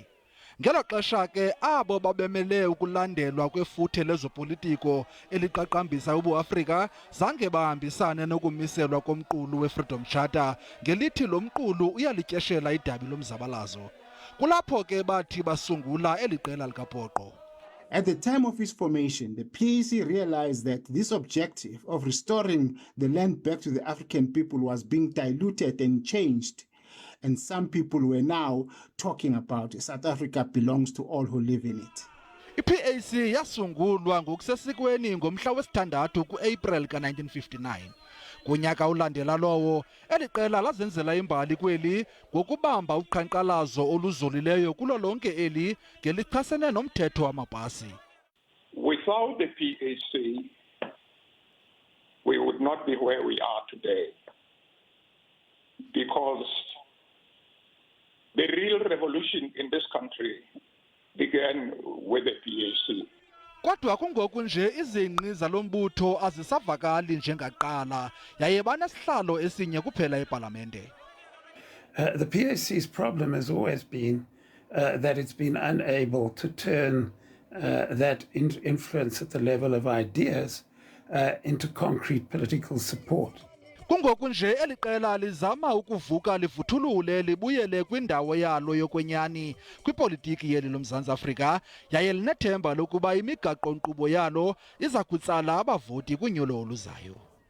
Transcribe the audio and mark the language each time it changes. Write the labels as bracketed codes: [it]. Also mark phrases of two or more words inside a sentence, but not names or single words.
[xh] Ngelo xesha ke abo babemele ukulandelwa kwefuthe lezopolitiko eliqaqambisa ubuAfrika zange bahambisane nokumiselwa komqulu we-Freedom Charter ngelithi lo mqulu uyalityeshela idabi lomzabalazo. Kulapho ke bathi basungula eli qela likaPoqo. [en] At the time of its formation, the PAC realized that this objective of restoring the land back to the African people was being diluted and changed. And some people were now talking about South Africa belongs to all who live in it. [xh] I-PAC yasungulwa ngokusesikweni ngomhla wesithandathu ku-April ka-1959. Kunyaka ulandela lowo, eli qela lazenzela imbali kweli ngokubamba uqhankqalazo oluzolileyo kulo lonke eli ngelichasene nomthetho wamapasi. [en] Without the PAC, we would not be where we are today, because the real revolution in this country began with the PAC. [xh] Kodwa kungoku nje izingqi zalombutho azisavakali njengaqala yaye banesihlalo esinye kuphela epalamente. [en] The PAC's problem has always been that it's been unable to turn that influence at the level of ideas into concrete political support. [xh] Kungoku nje eli qela lizama ukuvuka livuthulule libuyele kwindawo yalo yokwenyani kwipolitiki yeli loMzantsi Afrika yaye linethemba lokuba imigaqo-nkqubo yalo iza kutsala abavoti kunyulo oluzayo.